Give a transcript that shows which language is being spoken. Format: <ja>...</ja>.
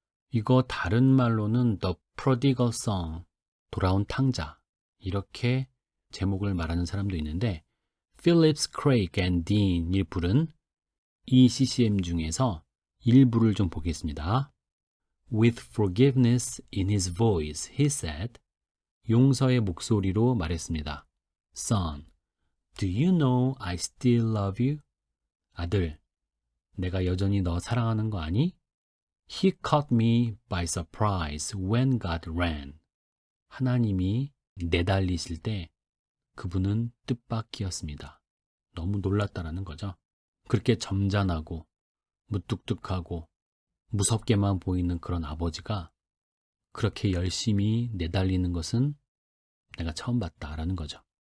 <ko>이거 다른 말로는 The Prodigal Son, 돌아온 탕자 이렇게 제목을 말하는 사람도 있는데 Phillips Craig and Dean이 부른 이 CCM 중에서 일부를 좀 보겠습니다.</ko> <en>With forgiveness in his voice, he said,</en> <ko>용서의 목소리로 말했습니다.</ko> <en>Son, do you know I still love you?</en> <ko>아들, 내가 여전히 너 사랑하는 거 아니?</ko> <en>He caught me by surprise when God ran.</en> <ko>하나님이 내달리실 때 그분은 뜻밖이었습니다. 너무 놀랐다라는 거죠. 그렇게 점잖하고 무뚝뚝하고 무섭게만 보이는 그런 아버지가 그렇게 열심히 내달리는 것은 내가 처음 봤다라는 거죠.</ko>